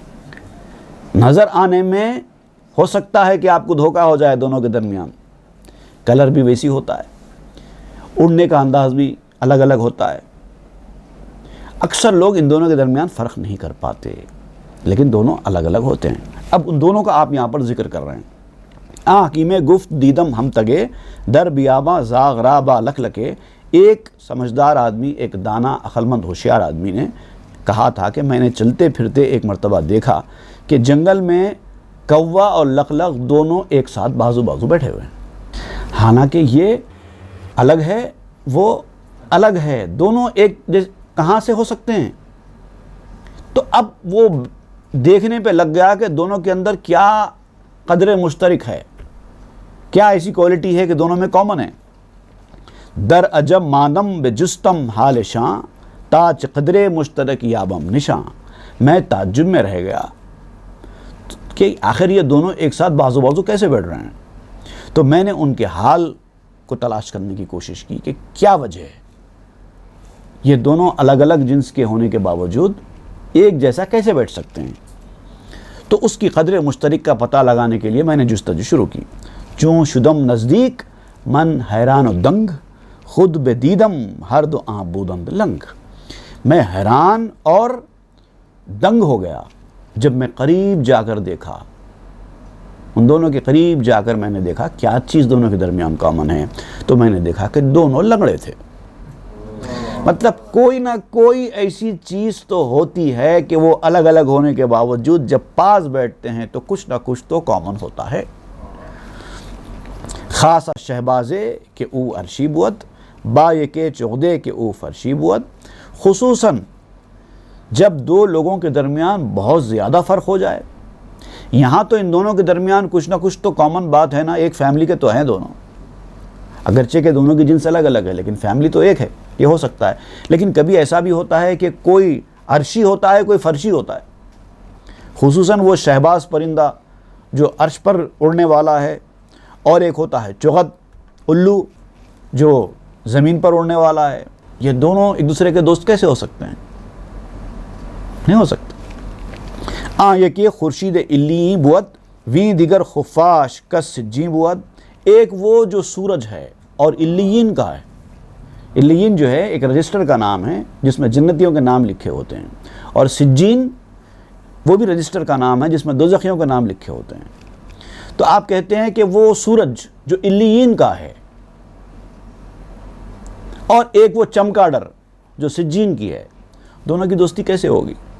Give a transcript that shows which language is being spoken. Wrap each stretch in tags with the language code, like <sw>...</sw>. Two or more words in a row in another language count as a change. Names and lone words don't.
<ur>نظر آنے میں ہو سکتا ہے کہ آپ کو دھوکہ ہو جائے دونوں کے درمیان، کلر بھی ویسی ہوتا ہے، اڑنے کا انداز بھی الگ الگ ہوتا ہے۔ اکثر لوگ ان دونوں کے درمیان فرق نہیں کر پاتے، لیکن دونوں الگ الگ ہوتے ہیں۔ اب ان دونوں کا آپ یہاں پر ذکر کر رہے ہیں۔</ur> <fa>حکیم گفت دیدم ہم تگے، در بیاباں زاغ رابا لکھ لکے۔</fa> <ur>ایک سمجھدار آدمی، ایک دانا عقلمند ہوشیار آدمی نے کہا تھا کہ میں نے چلتے پھرتے ایک مرتبہ دیکھا کہ جنگل میں کوا اور لقلق دونوں ایک ساتھ بازو بازو بیٹھے ہوئے ہیں، حالانکہ یہ الگ ہے وہ الگ ہے، دونوں ایک کہاں سے ہو سکتے ہیں؟ تو اب وہ دیکھنے پہ لگ گیا کہ دونوں کے اندر کیا قدر مشترک ہے، کیا ایسی کوالٹی ہے کہ دونوں میں کامن ہے۔</ur> <fa>در عجب مانم بجستم حال شاں، تاج قدر مشترک یابم نشاں۔</fa> <ur>میں تعجب میں رہ گیا کہ آخر یہ دونوں ایک ساتھ بازو بازو کیسے بیٹھ رہے ہیں۔ تو میں نے ان کے حال کو تلاش کرنے کی کوشش کی کہ کیا وجہ ہے، یہ دونوں الگ الگ جنس کے ہونے کے باوجود ایک جیسا کیسے بیٹھ سکتے ہیں۔ تو اس کی قدر مشترک کا پتہ لگانے کے لیے میں نے جستجو شروع کی۔</ur> <fa>چوں شدم نزدیک من حیران و دنگ، خود بدیدم ہر دو آں بودند لنگ۔</fa> <ur>میں حیران اور دنگ ہو گیا جب میں قریب جا کر دیکھا، ان دونوں کے قریب جا کر میں نے دیکھا کیا چیز دونوں کے درمیان کامن ہے۔ تو میں نے دیکھا کہ دونوں لنگڑے تھے، مطلب کوئی نہ کوئی ایسی چیز تو ہوتی ہے کہ وہ الگ الگ ہونے کے باوجود جب پاس بیٹھتے ہیں تو کچھ نہ کچھ تو کامن ہوتا ہے۔</ur> <fa>خاصا شہبازے کہ او عرشی بود با یک چغدے کہ او فرشی بود،</fa> <ur>خصوصاً جب دو لوگوں کے درمیان بہت زیادہ فرق ہو جائے۔ یہاں تو ان دونوں کے درمیان کچھ نہ کچھ تو کامن بات ہے نا، ایک فیملی کے تو ہیں دونوں، اگرچہ کہ دونوں کی جنس الگ الگ ہے لیکن فیملی تو ایک ہے، یہ ہو سکتا ہے۔ لیکن کبھی ایسا بھی ہوتا ہے کہ کوئی عرشی ہوتا ہے، کوئی فرشی ہوتا ہے، خصوصاً وہ شہباز پرندہ جو عرش پر اڑنے والا ہے، اور ایک ہوتا ہے چغد الو جو زمین پر اڑنے والا ہے۔ یہ دونوں ایک دوسرے کے دوست کیسے ہو سکتے ہیں؟ نہیں ہو سکتے۔</ur> <fa>یکی خورشید علی بود وی دیگر خفاش کس سجی بود،</fa> <ur>ایک وہ جو سورج ہے اور علیین کا ہے۔ علیین جو ہے ایک رجسٹر کا نام ہے جس میں جنتیوں کے نام لکھے ہوتے ہیں، اور سجین وہ بھی رجسٹر کا نام ہے جس میں دوزخیوں کے نام لکھے ہوتے ہیں۔ تو آپ کہتے ہیں کہ وہ سورج جو علیین کا ہے اور ایک وہ چمکاڈر جو سجین کی ہے، دونوں کی دوستی کیسے ہوگی؟</ur>